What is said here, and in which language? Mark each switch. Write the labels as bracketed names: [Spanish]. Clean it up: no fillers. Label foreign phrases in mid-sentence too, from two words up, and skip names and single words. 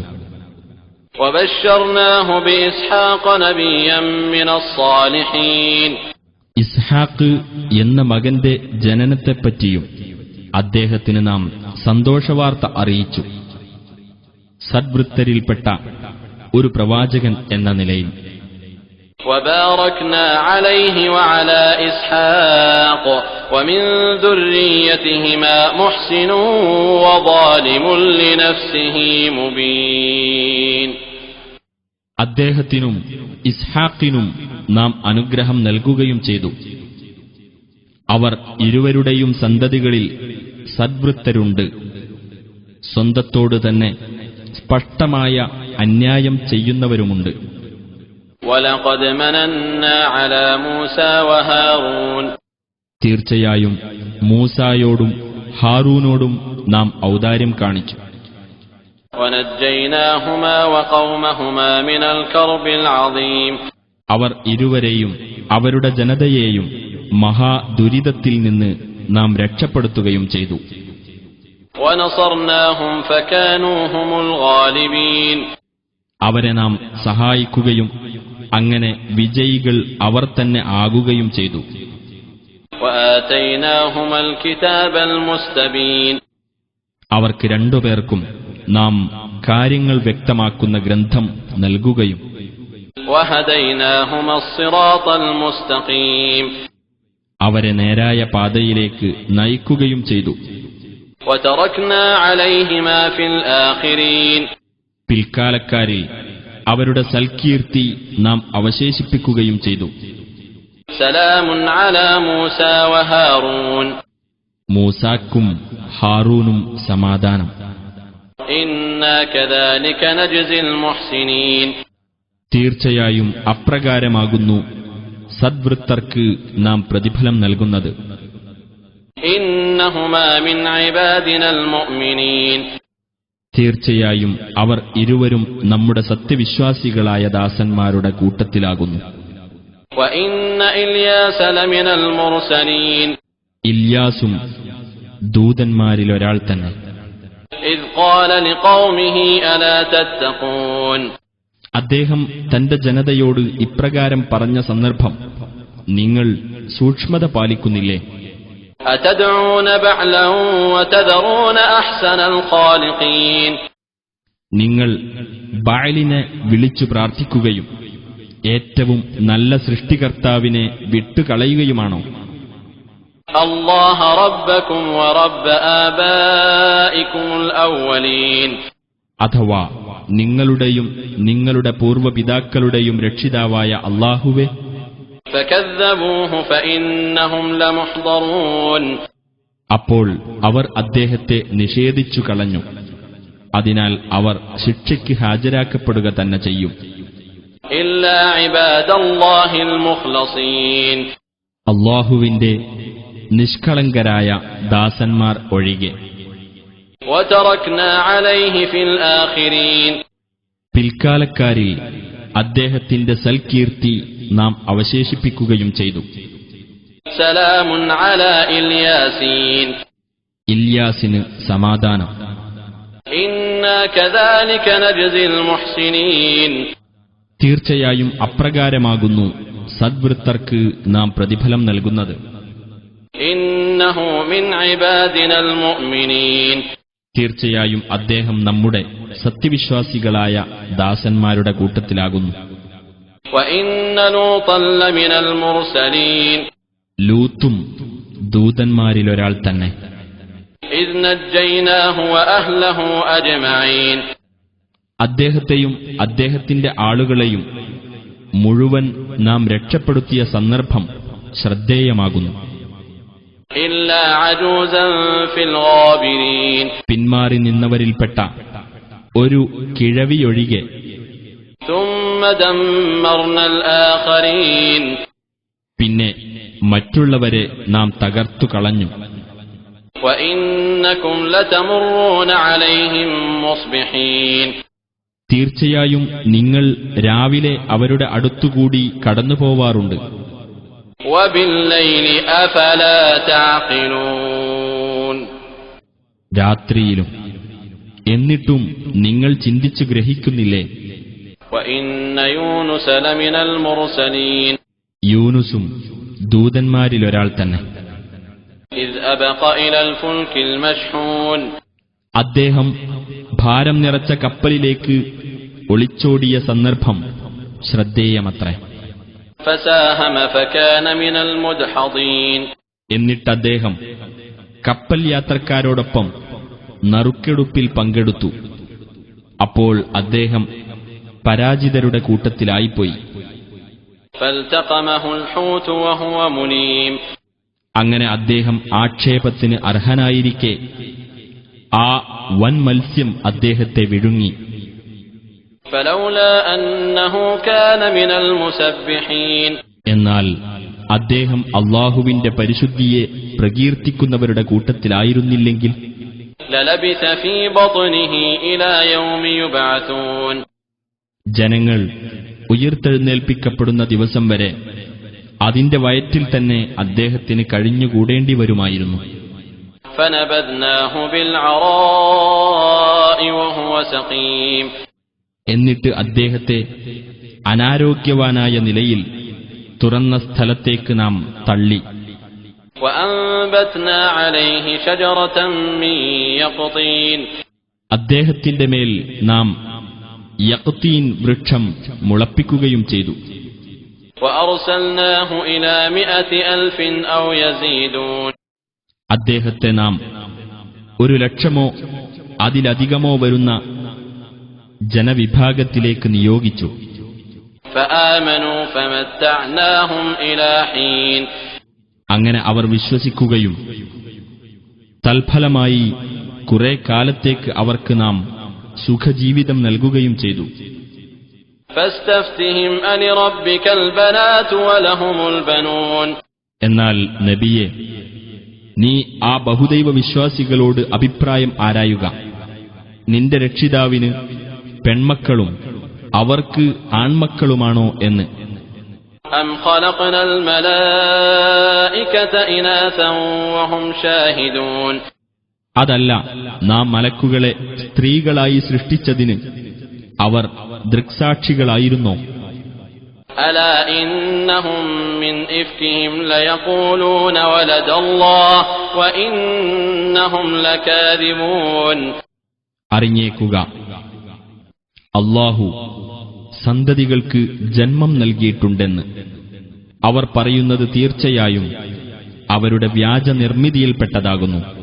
[Arabic] وبشرناه بإسحاق نبيا من الصالحين. [Malayalam] ഇസ്ഹാഖ് എന്ന മകന്റെ ജനനത്തെപ്പറ്റിയും അദ്ദേഹത്തിന് നാം സന്തോഷവാർത്ത അറിയിച്ചു, സദ്വൃത്തരിൽപ്പെട്ട ഒരു പ്രവാചകൻ എന്ന നിലയിൽ. [Arabic] وباركنا عليه وعلى إسحاق ومن ذريتهما محسن وظالم لنفسه مبين. [Malayalam] അദ്ദേഹത്തിനും ഇസ്ഹാഖിനും നാം അനുഗ്രഹം നൽകുകയും ചെയ്തു. അവർ ഇരുവരുടെയും സന്തതികളിൽ സദ്വൃത്തരുണ്ട്, സ്വന്തത്തോട് തന്നെ സ്പഷ്ടമായ അന്യായം ചെയ്യുന്നവരുമുണ്ട്. [Arabic] وَلَقَدْ مَنَنَّا عَلَى مُوسَى وَهَارُونَ. [Malayalam] തീർച്ചയായും മൂസായോടും ഹാറൂനോടും നാം ഔദാര്യം കാണിച്ചു. [Arabic] ونجيناهما وقومهما من الكرب العظيم. [Malayalam] അവർ ഇരുവരെയും അവരുടെ ജനതയെയും മഹാദുരിതത്തിൽ നിന്ന് നാം രക്ഷപ്പെടുത്തുകയും ചെയ്തു. [Arabic] ونصرناهم فكانوا هم الغالبين. [Malayalam] അവരെ നാം സഹായിക്കുകയും അങ്ങനെ വിജയികൾ അവർ തന്നെ ആകുകയും ചെയ്തു. [Arabic] وآتيناهما الكتاب المستبين. [Malayalam] അവർക്ക് രണ്ടുപേർക്കും നാം കാര്യങ്ങൾ വ്യക്തമാക്കുന്ന ഗ്രന്ഥം നൽകുകയും [Arabic] وهديناهما الصراط المستقيم. [Malayalam] അവരെ നേരായ പാതയിലേക്ക് നയിക്കുകയും ചെയ്തു. [Arabic] وتركنا عليهما في الآخرين. [Malayalam] പിൽക്കാലക്കാരിൽ അവരുടെ സൽകീർത്തി നാം അവശേഷിപ്പിക്കുകയും ചെയ്തു. [Arabic] سلام على موسى وهارون. [Malayalam] മൂസാക്കും ഹാറൂനും സമാധാനം. [Arabic] إنا كذلك نجزي المحسنين. [Malayalam] തീർച്ചയായും അപ്രകാരമാകുന്നു സദ്വൃത്തർക്ക് നാം പ്രതിഫലം നൽകുന്നത്. [Arabic] إنهما من عبادنا المؤمنين. [Malayalam] തീർച്ചയായും അവർ ഇരുവരും നമ്മുടെ സത്യവിശ്വാസികളായ ദാസന്മാരുടെ കൂട്ടത്തിലാകുന്നു. [Arabic] وإن إلياس لمن المرسلين. [Malayalam] ഇല്യാസും ദൂതന്മാരിലൊരാൾ തന്നെ. [Arabic] إذ قال لقومه ألا تتقون. [Malayalam] അദ്ദേഹം തന്റെ ജനതയോട് ഇപ്രകാരം പറഞ്ഞ സന്ദർഭം നിങ്ങൾ സൂക്ഷ്മത പാലിക്കുന്നില്ലേ? [Arabic] أتدعون بعلا وتذرون أحسن الخالقين. [Malayalam] നിങ്ങൾ ബഅലിനെ വിളിച്ചു പ്രാർത്ഥിക്കുകയും ഏറ്റവും നല്ല സൃഷ്ടികർത്താവിനെ വിട്ടുകളയുകയുമാണോ? [Arabic] الله ربكم ورب آبائكم الأولين. [Malayalam] അഥവാ നിങ്ങളുടെയും നിങ്ങളുടെ പൂർവ്വപിതാക്കളുടെയും രക്ഷിതാവായ അല്ലാഹുവേ, [Arabic] فكذبوه فإنهم لمحضرون. [Malayalam] അപ്പോൾ അവർ അദ്ദേഹത്തെ നിഷേധിച്ചു കളഞ്ഞു. അതിനാൽ അവർ ശിക്ഷയ്ക്ക് ഹാജരാക്കപ്പെടുക തന്നെ ചെയ്യും. [Arabic] إلا عباد الله المخلصين. [Malayalam] അല്ലാഹുവിന്റെ നിഷ്കളങ്കരായ ദാസന്മാർ ഒഴികെ. [Arabic] وتركنا عليه في الآخرين. [Malayalam] പിൽക്കാലക്കാരിൽ അദ്ദേഹത്തിന്റെ സൽകീർത്തി നാം അവശേഷിപ്പിക്കുകയും ചെയ്തു. [Arabic] سلام على إلياسين. [Malayalam] ഇല്യാസിന് സമാധാനം. [Arabic] إنا كذلك نجزي المحسنين. [Malayalam] തീർച്ചയായും അപ്രകാരമാകുന്നു സദ്വൃത്തർക്ക് നാം പ്രതിഫലം നൽകുന്നത്. [Arabic] إنه من عبادنا المؤمنين. [Malayalam] തീർച്ചയായും അദ്ദേഹം നമ്മുടെ സത്യവിശ്വാസികളായ ദാസന്മാരുടെ കൂട്ടത്തിലാകുന്നു. [Arabic] وإن لوطا لمن المرسلين. [Malayalam] ലൂത്തും ദൂതന്മാരിലൊരാൾ തന്നെ. [Arabic] إذ نجيناه وأهله أجمعين. [Malayalam] അദ്ദേഹത്തെയും അദ്ദേഹത്തിന്റെ ആളുകളെയും മുഴുവൻ നാം രക്ഷപ്പെടുത്തിയ സന്ദർഭം ശ്രദ്ധേയമാകുന്നു. [Arabic] إلا عجوزا في الغابرين. [Malayalam] പിന്മാറി നിന്നവരിൽപ്പെട്ട ഒരു കിഴവിയൊഴികെ. [Arabic] ثم دمرنا الآخرين. [Malayalam] പിന്നെ മറ്റുള്ളവരെ നാം തകർത്തു കളഞ്ഞു. [Arabic] وإنكم لتمرون عليهم مصبحين. [Malayalam] തീർച്ചയായും നിങ്ങൾ രാവിലെ അവരുടെ അടുത്തുകൂടി കടന്നുപോവാറുണ്ട്. [Arabic] وبالليل أفلا تعقلون. [Malayalam] രാത്രിയിലും. എന്നിട്ടും നിങ്ങൾ ചിന്തിച്ചു ഗ്രഹിക്കുന്നില്ലേ? [Arabic] وإن يونس لمن المرسلين. [Malayalam] യൂനുസും ദൂതന്മാരിലൊരാൾ തന്നെ. [Arabic] إذ أبق إلى الفلك المشحون. [Malayalam] അദ്ദേഹം ഭാരം നിറച്ച കപ്പലിലേക്ക് ഒളിച്ചോടിയ സന്ദർഭം ശ്രദ്ധേയമത്രേ. [Arabic] فساهم فكان من المدحضين. [Malayalam] എന്നിട്ടദ്ദേഹം കപ്പൽ യാത്രക്കാരോടൊപ്പം നറുക്കെടുപ്പിൽ പങ്കെടുത്തു. അപ്പോൾ അദ്ദേഹം പരാജിതരുടെ കൂട്ടത്തിലായിപ്പോയി. [Arabic] فالتقمه الحوت وهو مليم. [Malayalam] അങ്ങനെ അദ്ദേഹം ആക്ഷേപത്തിന് അർഹനായിരിക്കെ ആ വൻ മത്സ്യം അദ്ദേഹത്തെ വിഴുങ്ങി. [Arabic] فلولا أنه كان من المسبحين. [Malayalam] എന്നാൽ അദ്ദേഹം അല്ലാഹുവിന്റെ പരിശുദ്ധിയെ പ്രകീർത്തിക്കുന്നവരുടെ കൂട്ടത്തിലായിരുന്നില്ലെങ്കിൽ [Arabic] للبث في بطنه إلى يوم يبعثون. [Malayalam] ജനങ്ങൾ ഉയിർത്തെഴുന്നേൽപ്പിക്കപ്പെടുന്ന ദിവസം വരെ അതിന്റെ വയറ്റിൽ തന്നെ അദ്ദേഹത്തിന് കഴിഞ്ഞുകൂടേണ്ടി വരുമായിരുന്നു. [Arabic] فنبذناه بالعراء وهو سقيم. [Malayalam] എന്നിട്ട് അദ്ദേഹത്തെ അനാരോഗ്യവാനായ നിലയിൽ തുറന്ന സ്ഥലത്തേക്ക് നാം തള്ളി. [Arabic] وأنبتنا عليه شجرة من يقطين. [Malayalam] അദ്ദേഹത്തിന്റെ മേൽ നാം യഖ്തീൻ വൃക്ഷം മുളപ്പിക്കുകയും ചെയ്തു. [Arabic] وأرسلناه إلى 100,000 أو يزيدون. [Malayalam] അദ്ദേഹത്തെ നാം 100,000 അതിലധികമോ വരുന്ന ജനവിഭാഗത്തിലേക്ക് നിയോഗിച്ചു. [Arabic] فآمنوا فمتعناهم إلى حين. [Malayalam] അങ്ങനെ അവർ വിശ്വസിക്കുകയും തൽഫലമായി കുറെ കാലത്തേക്ക് അവർക്ക് നാം സുഖജീവിതം നൽകുകയും ചെയ്തു. [Arabic] فاستفتهم ألربك البنات ولهم البنون. [Malayalam] എന്നാൽ നബിയെ, നീ ആ ബഹുദൈവ വിശ്വാസികളോട് അഭിപ്രായം ആരായുക. നിന്റെ രക്ഷിതാവിന് പെൺമക്കളും അവർക്ക് ആൺമക്കളുമാണോ എന്ന്. [Arabic] أم خلقنا الملائكة إناثا وهم شاهدون. [Malayalam] അതല്ല, നാം മലക്കുകളെ സ്ത്രീകളായി സൃഷ്ടിച്ചതിന് അവർ ദൃക്സാക്ഷികളായിരുന്നോ? [Arabic] ألا إنهم من إفكهم ليقولون ولد الله وإنهم لكاذبون. [Malayalam] അറിഞ്ഞേക്കുക, അല്ലാഹു സന്തതികൾക്ക് ജന്മം നൽകിയിട്ടുണ്ടെന്ന് അവർ പറയുന്നത് തീർച്ചയായും അവരുടെ വ്യാജ നിർമ്മിതിയിൽപ്പെട്ടതാകുന്നു.